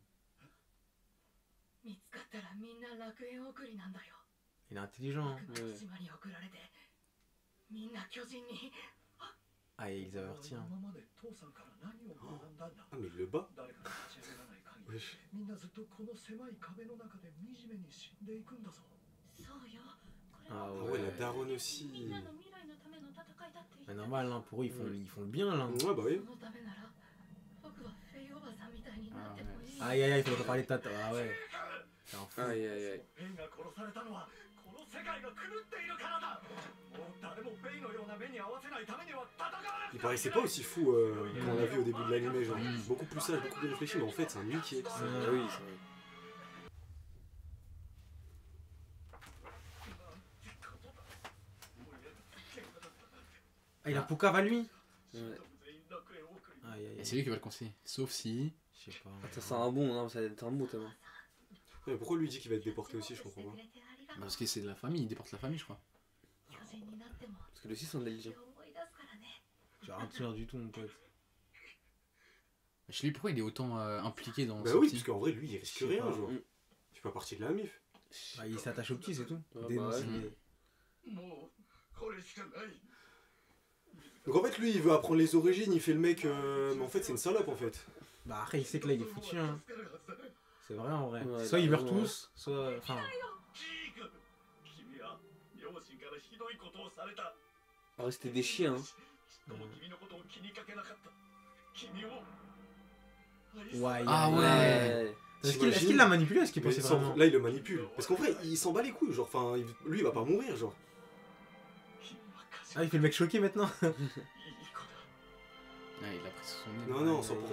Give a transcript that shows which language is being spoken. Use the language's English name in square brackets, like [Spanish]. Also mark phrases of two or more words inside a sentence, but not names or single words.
[Japanese] 見つかったらみんな楽園送りなんだよ。 [French] Il est intelligent. [Japanese] 悪魔の島に送られて、みんな巨人に。 [French] Ah, il les avertit. Hein. [Japanese] 今まで父さんから何を学んだんだ。 [French] Ah, mais il le bat? [Japanese] 誰かが立ち上がらない限り [French] Wesh. [Japanese] みんなずっとこの狭い壁の中で惨めに死んでいくんだぞ。そうよ。これ [French] Ah [Japanese] あは [French] ouais, ouais. la daronne aussi. [Japanese] みんなの未来のための戦いだって言って [French] Mais [Japanese] た。 [French] normal, hein, pour eux, ils font le bien, là. Ouais, bah oui. [Japanese] そのためなら、僕はフェイおばさんみたいになってもいい。 [French] Aïe, aïe, aïe, il faudrait pas parler de tata. Ah ouais. C'est un fou. Aïe, aïe, aïe. [Japanese] フェイが殺されたのはこの世界が狂っているからだ。もう誰もフェイのような目に遭わせないためには戦わなく [French] Il [Japanese] てはいけ [French] paraissait [Japanese] な [French] pas [Japanese] い。 [French] aussi fou qu'on l'a vu au début de l'anime, genre beaucoup plus sage, beaucoup plus réfléchi, mais en fait c'est un niqué. Ah oui, c'est vrai. Ah, il a Poucave à lui. Ouais. Aïe, aïe, Et aïe. c'est lui qui va le conseiller. Sauf si. Je sais pas. Ça sent un bon, non, ça va être un bon tellement. Ouais, mais pourquoi lui dit qu'il va être déporté aussi, je comprends pas. Bah, parce que c'est de la famille, il déporte la famille, je crois. [Japanese] 巨人になっても [French] Parce que le 6 sont intelligents. [Japanese] 思い出すからね。 [French] J'ai rien de souvenir du tout, mon pote. Je sais lui pourquoi il est autant impliqué dans Bah ce oui, petit. parce qu'en vrai lui il risque Je sais rien, pas. genre. Tu fais pas partie de la MIF. Bah, il s'attache au petit, c'est tout. Ah, bah Dénoncer ouais. les- [Japanese] もうこれしかない。 [French] Donc en fait lui il veut apprendre les origines, il fait le mec, mais en fait c'est une salope en fait. Bah, après, il sait que là, il est foutu, hein. C'est vrai, en vrai. Ouais, Soit ils bah, meurent ouais. tous, soit. Enfin. [Japanese] ジーク、君は両親からひどいことをされた。 [French] Ah, c'était des chiens. Hein. [Japanese] ちっとも君のことを気にかけなかった。君を。 [French] Ouais, Ah ouais. ouais. Est-ce qu'il l'a manipulé ou est-ce qu'il Mais pensait sans- vraiment? là il le manipule. Parce qu'en vrai il s'en bat les couilles, genre enfin lui il va pas mourir genre. Ah, il fait le mec choqué maintenant. Ah, il a pris sous son nez. Non non, sans pour...